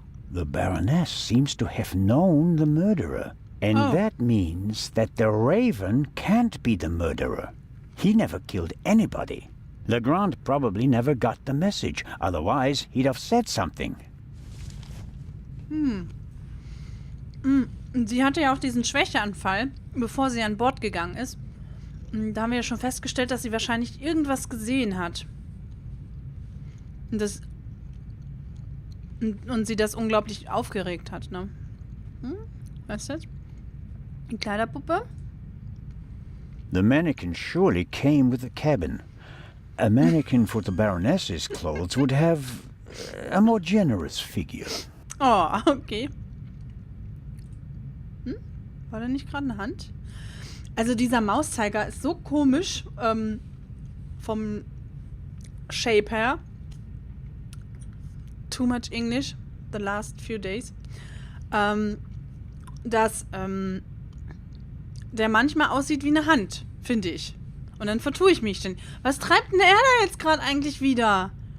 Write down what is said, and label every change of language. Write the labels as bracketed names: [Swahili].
[English] The Baroness seems to have known the murderer. And that means that the Raven can't be the murderer. He never killed anybody. Legrand probably never got the message. Otherwise, he'd have said something. [German] Sie hatte ja auch diesen Schwächeanfall, bevor sie an Bord gegangen ist. Da haben wir ja schon festgestellt, dass sie wahrscheinlich irgendwas gesehen hat. Und sie das unglaublich aufgeregt hat, ne? Was ist das? Die Kleiderpuppe? [English] The mannequin surely came with the cabin. A mannequin for the Baroness's clothes would have a more generous figure. Oh, okay. [German] War da nicht gerade eine Hand? Also dieser Mauszeiger ist so komisch vom Shape her. [English] Too much English the last few days. [German] Dass der manchmal aussieht wie eine Hand, finde ich. Und dann vertue ich mich denn. Was treibt denn er da jetzt gerade eigentlich wieder?